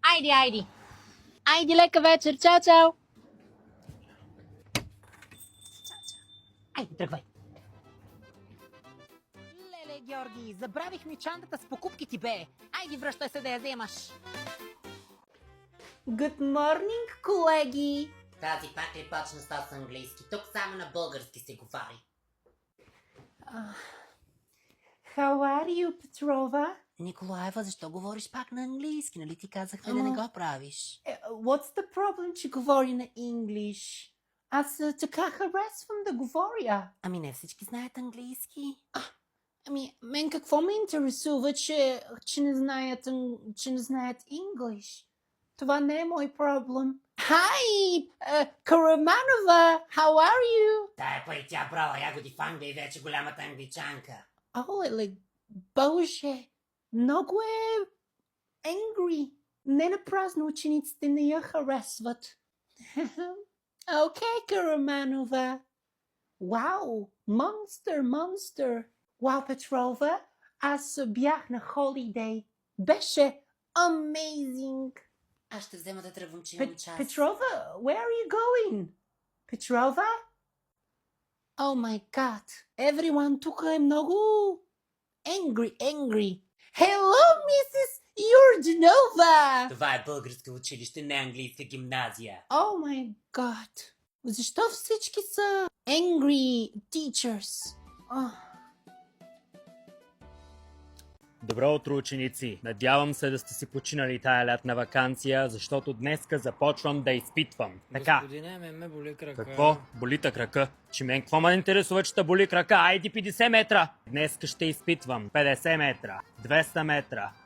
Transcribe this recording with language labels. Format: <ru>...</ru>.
<bg>Айди. Айди, лека вечер. Чао. Айде, тръгвай. Леле, Георги, забравих ми чантата с покупки ти, бе. Айди, връщай се да я вземаш.</bg> <en>Good morning, колеги.</en> <bg>Тази пак ли почна с английски? Тук само на български се говори.</bg> <en>How are you, Петрова?</en> <bg>Николаева, защо говориш пак на английски? Нали ти казахме да не го правиш?</bg> <en>What's the problem,</en> <bg>че говори на English? Аз така харесвам да говоря. Ами не всички знаят английски. Ами, мен какво ме интересува, че не знаят English? Това не е мой проблем.</bg> <en>Hi, Караманова, how are you?</en> <bg>Тая пари тя брала ягоди в Англия и вече голямата англичанка. Леле, Боже, много е angry. Не напразно учениците не я харесват. Окей, Караманова. Вау, монстър. Вау, Петрова, аз бях на холидей. Беше amazing. Аз ще взема да тръгвам, че имам час.</bg> <en>Petrova, where are you going? Petrova? Oh my god, everyone</en> <bg>тук е много</bg> <en>angry. Hello, Mrs. Yurdinova!</en> <bg>Това е българско училище, не английска гимназия.</bg> <en>Oh my god,</en> <bg>защо всички са</bg> <en>angry teachers?</en> <bg>Добро утро, ученици! Надявам се да сте си починали тая лятна ваканция, защото днеска започвам да изпитвам. Така. Господине, ме боли крака. Какво? Боли та крака? Че мен какво ме интересува, че та боли крака? Айди 50 метра! Днеска ще изпитвам 50 метра, 200 метра.</bg>